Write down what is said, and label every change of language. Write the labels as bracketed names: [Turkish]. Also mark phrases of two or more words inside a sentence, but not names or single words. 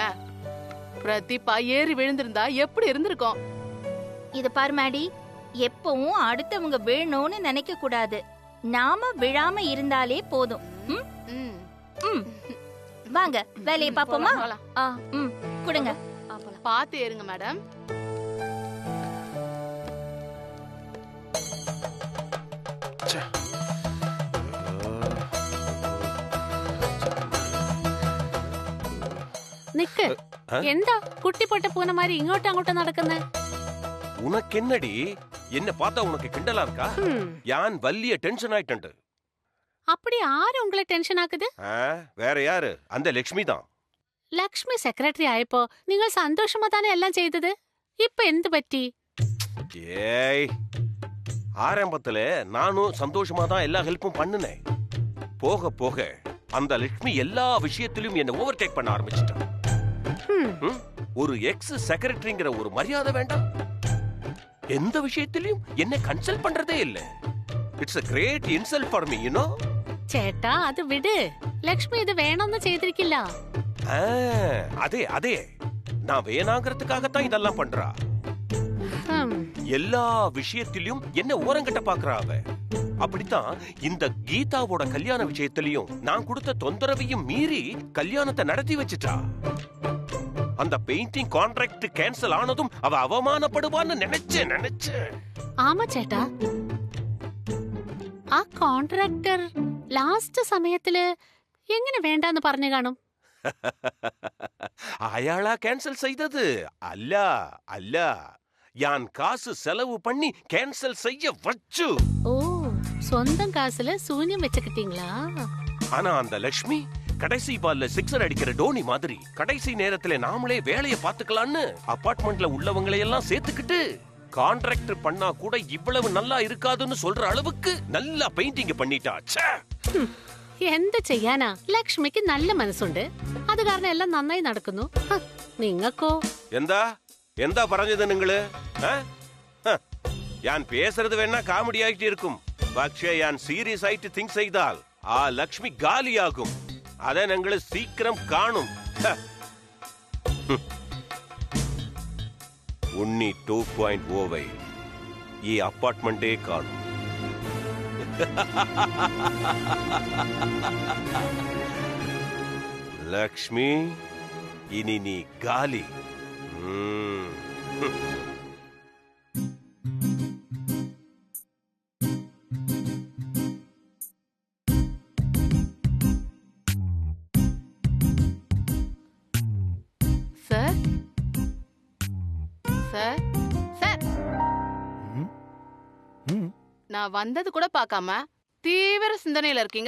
[Tamil] பிரதீபா ஏறி விழுந்திருந்தா எப்படி இருந்திருக்கும்? இத பாரு மேடி, எப்பவும் அடுத்தவங்க விழணும்னு நினைக்க கூடாது. நாம விழாம இருந்தாலே போதும். ம்? ம். ம். வாங்க வேலையை பாப்போமா? போலாம், போலாம். ஆ, ம், கொடுங்க. போலாம். பார்த்து ஏறுங்க மேடம். [Malayalam] നിക്ക് എന്താ കുട്ടിപ്പൊട്ട പൂന മാതിരി ഇങ്ങോട്ടും അങ്ങോട്ടും നടക്കുന്നേ? [Tamil] உனக்கு என்னடி என்ன பார்த்தா உனக்கு கிண்டலா இருக்கா? [Malayalam] ഞാൻ വല്ലിയ ടെൻഷൻ ആയിട്ട്. [Tamil] அப்படி ஆரு உங்களை டென்ஷன் ஆக்குது? வேற யாரு? அந்த லட்சுமி தான். [Malayalam] ലക്ഷ്മി സെക്രട്ടറി ആയപ്പോ നിങ്ങൾ സന്തോഷമാ തന്നെ എല്ലാം ചെയ്തത്. ഇപ്പൊ എന്ത് പറ്റി? [Tamil] ஏய், ஆரம்பத்துல நானும் சந்தோஷமா தான் எல்லா ஹெல்ப்பும் பண்ணுனேன். போக போக அந்த லட்சுமி எல்லா விஷயத்திலும் என்ன ஓவர்டேக் பண்ண ஆரம்பிச்சிட்டான். ஒரு எக்ஸ் செக்ரட்டரிங்கிற ஒரு மரியாதை வேண்டாம். எந்த விஷயத்திலும் என்ன கன்சல்ட் பண்றதே இல்ல. [English] இட்ஸ் a great insult for me, you know. [Malayalam] ചേട്ടാ അത് വിട്. ലക്ഷ്മി ഇത് വേണമെന്ന് ചെയ്തിരിക്കില്ല. [Tamil] அதே அதே நான் வேணாங்கிறதுக்காகத்தான் இதெல்லாம் பண்றா. எல்லா விஷயத்திலும் என்ன ஓரங்கட்ட பாக்குறா அவ. அப்படித்தான் இந்த கீதாவோட கல்யாண விஷயத்திலையும் நான் கொடுத்த தொந்தரவையும் மீறி கல்யாணத்தை நடத்தி வச்சுட்டா. அந்த பெயிண்டிங் கான்ட்ராக்ட் கேன்சல் ஆனதும் அவ அவமானப்படுவான்னு நினைச்சேன். [Malayalam] ആമാ ചേട്ടാ, ആ കോൺട്രാക്ടർ ലാസ്റ്റ് സമയത്തില് എങ്ങനെ വേണ്ടാന്ന് പറഞ്ഞു കാണും? അയാളാ ക്യാൻസൽ ചെയ്തത് അല്ല അല്ല, ഞാൻ കാശ് ചെലവ് പണ്ണി ക്യാൻസൽ ചെയ്യ വെച്ചു. [Tamil] ஓ, சொந்தம் காசுல சூன்யம் வச்சுக்கிட்டீங்களா? ஆனா அந்த லட்சுமி கடைசி பால்ல சிக்ஸர் அடிக்கிற டோனி மாதிரி கடைசி நேரத்துல நாமளே வேலைய பாத்துக்கலான்னு அபார்ட்மெண்ட்ல உள்ளவங்களை எல்லாம் சேர்த்துக்கிட்டு கான்ட்ராக்டர் பண்ணா கூட இவ்வளவு நல்லா இருக்காதுன்னு சொல்ற அளவுக்கு நல்லா பெயிண்டிங் பண்ணிட்டா. [Malayalam] എന്ത് ചെയ്യാനാ, ലക്ഷ്മിക്ക് നല്ല മനസ്സുണ്ട്. അത് കാരണം എല്ലാം നന്നായി നടക്കുന്നു. നിങ്ങൾക്കോ? എന്താ എന്താ പറഞ്ഞത് നിങ്ങള്? [Tamil] ഞാൻ பேசுறது வேணா காமெடி ஆயிட்டு இருக்கும். [Malayalam] പക്ഷേ ഞാൻ സീരിയസ് ആയിട്ട് തിങ്ക് ചെയ്താൽ ആ ലക്ഷ്മി காலியாகும். அதை നിങ്ങൾ ശീഘ്രം കാണും. உன்னி 2.0 ഈ അപ്പാർട്ട്മെന്റേ കാണും. ലക്ഷ്മി ഇനി നീ ഗാലി. [Tamil] சார் சார் சார், நான் வந்தது கூட பார்க்காம தீவிர சிந்தனையில இருக்கீங்க.